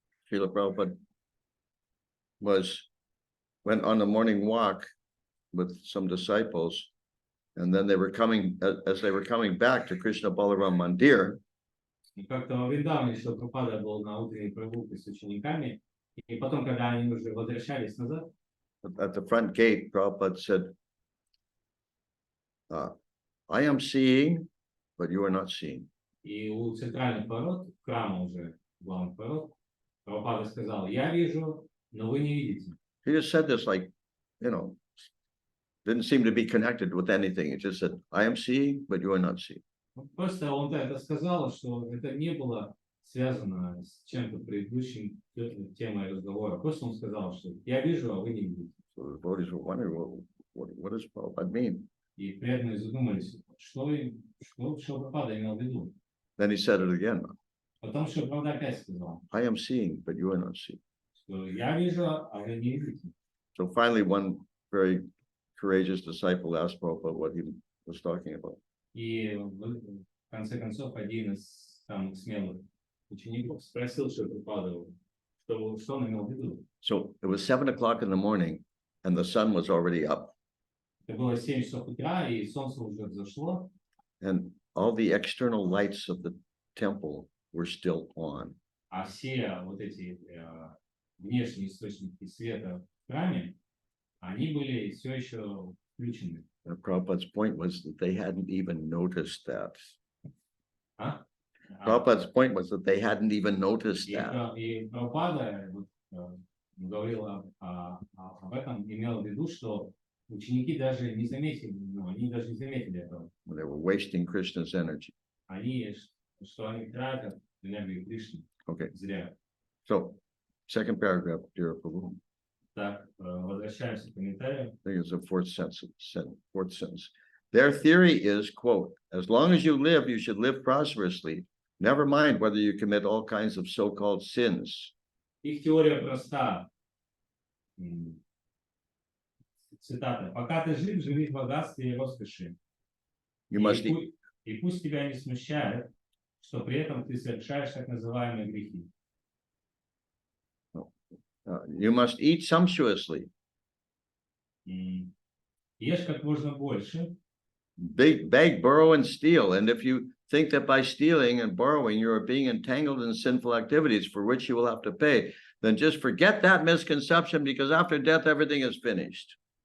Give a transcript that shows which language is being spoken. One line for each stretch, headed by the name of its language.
English: Srila Prabhupada went on a morning walk with some disciples, and then as they were coming back to Krishna Balaram Mandir,
Russian: И как-то во Вриндаване Прабхупада был на утренней прогулке с учениками, и потом, когда они уже возвращались назад,
English: at the front gate, Prabhupada said, I am seeing, but you are not seeing.
Russian: и у центральных ворот, храма уже, главных ворот, Прабхупада сказал, я вижу, но вы не видите.
English: He just said this like, didn't seem to be connected with anything. He just said, I am seeing, but you are not seeing.
Russian: Просто он это сказал, что это не было связано с чем-то предыдущим темой разговора. Просто он сказал, что я вижу, а вы не видите.
English: So the devotees were wondering, what does Prabhupada mean?
Russian: И преданные задумались, что Прабхупада имел в виду.
English: Then he said it again.
Russian: Потом Прабхупада опять сказал,
English: I am seeing, but you are not seeing.
Russian: что я вижу, а вы не видите.
English: So finally, one very courageous disciple asked Prabhupada what he was talking about.
Russian: И в конце концов один из самых смелых учеников спросил Шрипрападу, что он имел в виду.
English: So it was 7 o'clock in the morning and the sun was already up.
Russian: Это было 7 часов утра, и солнце уже взошло,
English: And all the external lights of the temple were still on.
Russian: а все вот эти внешние источники света в храме, они были все еще включены.
English: And Prabhupada's point was that they hadn't even noticed that. А? Prabhupada's point was that they hadn't even noticed
Russian: И,
English: that.
Russian: и Прабхупада вот, говорил об этом, имел в виду, что ученики даже не заметили, ну, они даже не заметили этого.
English: They were wasting Krishna's energy.
Russian: Они, что они тратят энергию Кришны
English: Okay,
Russian: зря.
English: so second paragraph, dear Prabhu.
Russian: Так, возвращаемся к комментариям.
English: I think it's the fourth sentence. Their theory is, quote, as long as you live, you should live prosperously. Never mind whether you commit all kinds of so-called sins.
Russian: Их теория проста. Цитата. Пока ты жив, живи в богатстве и роскоши.
English: You must eat,
Russian: И пусть тебя не смущает, что при этом ты совершаешь так называемые грехи.
English: you must eat sumptuously,
Russian: Ешь как можно больше,
English: beg, borrow, and steal. And if you think that by stealing and borrowing you are being entangled in sinful activities for which you will have to pay, then just forget that misconception, because after death everything is finished.